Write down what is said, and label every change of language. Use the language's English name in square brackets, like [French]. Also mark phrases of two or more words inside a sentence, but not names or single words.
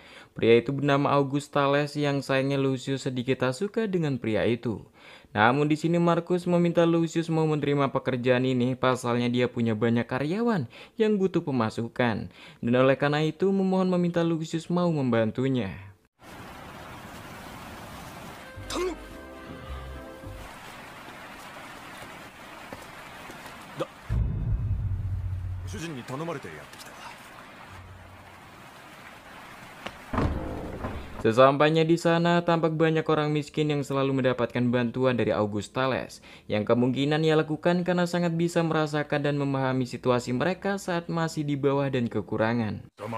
[Indonesian] Pria itu bernama August Thales yang sayangnya Lucius sedikit tak suka dengan pria itu. Namun di sini Markus meminta Lucius mau menerima pekerjaan ini, pasalnya dia punya banyak karyawan yang butuh pemasukan. Dan oleh karena itu memohon meminta Lucius mau membantunya. [Japanese] 主人に頼まれてやってきた。 [Indonesian] Sesampainya di sana, tampak banyak orang miskin yang selalu mendapatkan bantuan dari August Thales, yang kemungkinan ia lakukan karena sangat bisa merasakan dan memahami situasi mereka saat masih di bawah dan kekurangan.